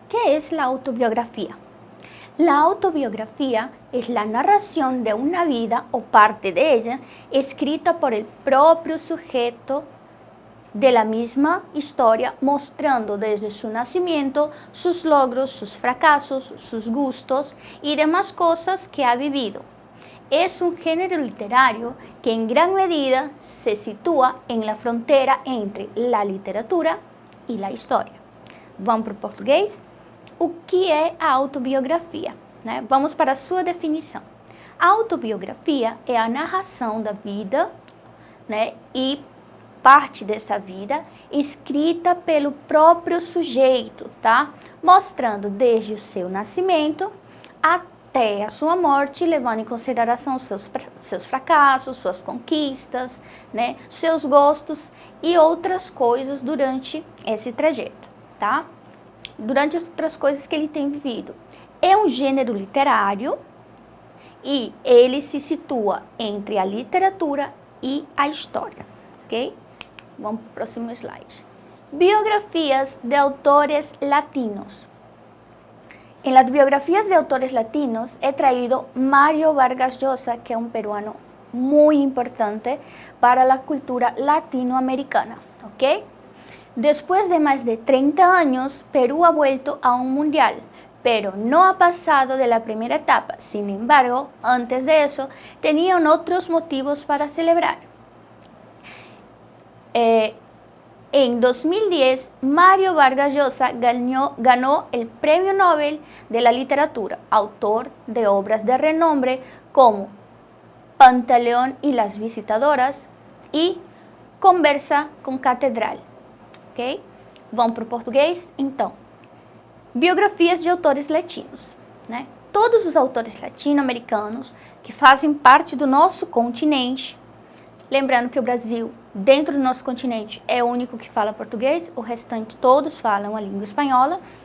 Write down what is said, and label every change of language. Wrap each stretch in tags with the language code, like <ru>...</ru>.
<es>¿Qué es la autobiografía? La autobiografía es la narración de una vida o parte de ella escrita por el propio sujeto de la misma historia, mostrando desde su nacimiento sus logros, sus fracasos, sus gustos y demás cosas que ha vivido. Es un género literario que en gran medida se sitúa en la frontera entre la literatura e la história.</es> <pt>Vamos para o português? O que é a autobiografia? Né? Vamos para a sua definição. A autobiografia é a narração da vida, né, e parte dessa vida escrita pelo próprio sujeito, tá? Mostrando desde o seu nascimento até a sua morte, levando em consideração seus fracassos, suas conquistas, né, seus gostos e outras coisas durante esse trajeto, tá? Durante as outras coisas que ele tem vivido. É um gênero literário e ele se situa entre a literatura e a história, ok? Vamos para o próximo slide.</pt> <es>Biografías de autores latinos. En las biografías de autores latinos he traído Mario Vargas Llosa, que es un peruano muy importante para la cultura latinoamericana, ¿ok? Después de más de 30 años, Perú ha vuelto a un mundial, pero no ha pasado de la primera etapa. Sin embargo, antes de eso, tenían otros motivos para celebrar. En 2010, Mario Vargas Llosa ganó el Premio Nobel de la Literatura, autor de obras de renombre como Pantaleón y las Visitadoras y Conversa com Catedral.</es> <pt>Ok? Vamos para o português? Então, biografias de autores latinos, né? Todos os autores latino-americanos que fazem parte do nosso continente, lembrando que o Brasil, dentro do nosso continente, é o único que fala português, o restante todos falam a língua espanhola.</pt>